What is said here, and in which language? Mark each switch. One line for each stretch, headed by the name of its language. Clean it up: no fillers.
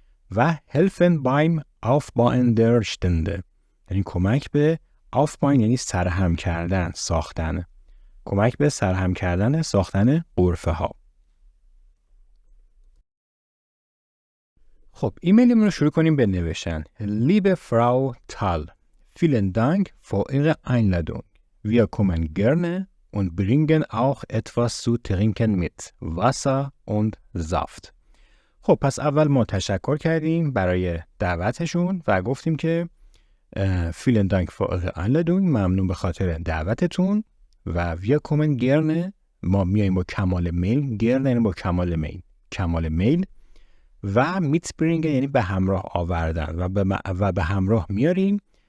Persian: و
German: helfen beim Aufbauen der Stände،
Persian: یعنی کمک به Aufbauen یعنی سرهم کردن، ساختن. کمک به سرهم کردن، ساختن غرفه ها. خب ایمیلمون رو شروع کنیم به نوشتن.
German: Liebe Frau Thal, vielen Dank für Ihre Einladung. Wir kommen gerne und bringen auch etwas zu trinken mit. Wasser und Saft.
Persian: خب پس اول ما تشکر کردیم برای دعوتشون و گفتیم که
German: vielen Dank für Ihre Einladung،
Persian: ممنون به خاطر دعوتتون. و
German: wir kommen gerne،
Persian: ما میاییم با کمال میل. gerne یعنی با کمال میل. و میتبرینگ یعنی به همراه آوردن و به همراه میاریم.